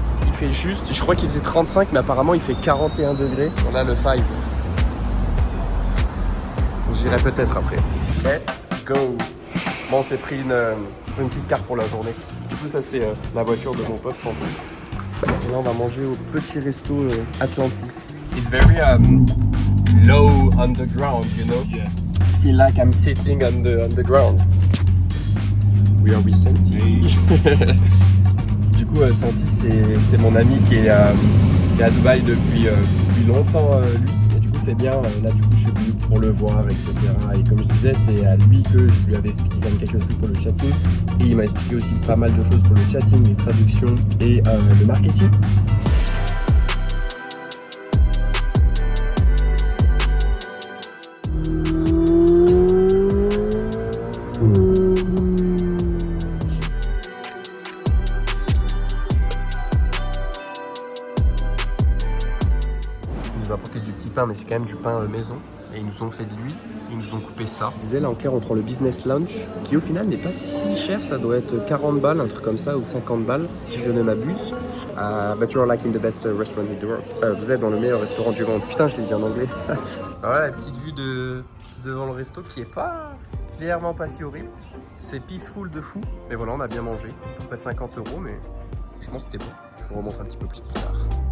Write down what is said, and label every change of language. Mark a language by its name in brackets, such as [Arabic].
[French] Il fait juste, je crois qu'il faisait 35 mais apparemment il fait 41 degrés. On a le 5. J'irai peut-être après. Let's go. Bon, on s'est pris une petite carte pour la journée. Du coup ça c'est la voiture de mon pote Santi. Et là on va manger au petit resto Atlantis. [English] It's very low on the ground, you know? Yeah. I feel like I'm sitting on the ground. We are with Santi. [French] Du coup, Santi, c'est mon ami qui est à Dubaï depuis longtemps, lui. Et du coup, c'est bien. Là, du coup, je suis venu pour le voir, etc. Et comme je disais, c'est à lui que je lui avais expliqué quand même quelques trucs pour le chatting. Et il m'a expliqué aussi pas mal de choses pour le chatting, les traductions et le marketing. Apporter du petit pain, mais c'est quand même du pain maison. et ils nous ont fait de l'huile, ils nous ont coupé ça. Je disais là en clair on prend le business lunch qui au final n'est pas si cher, ça doit être 40 balles, un truc comme ça ou 50 balles si je ne m'abuse. [English] But you're like in the best restaurant in the world. [French] Vous êtes dans le meilleur restaurant du monde. Putain je l'ai dit en anglais. Voilà la petite vue devant le resto qui est pas clairement pas si horrible. C'est peaceful de fou. Mais voilà on a bien mangé, à peu près 50 €, mais franchement c'était bon. Je vous remontre un petit peu plus tard.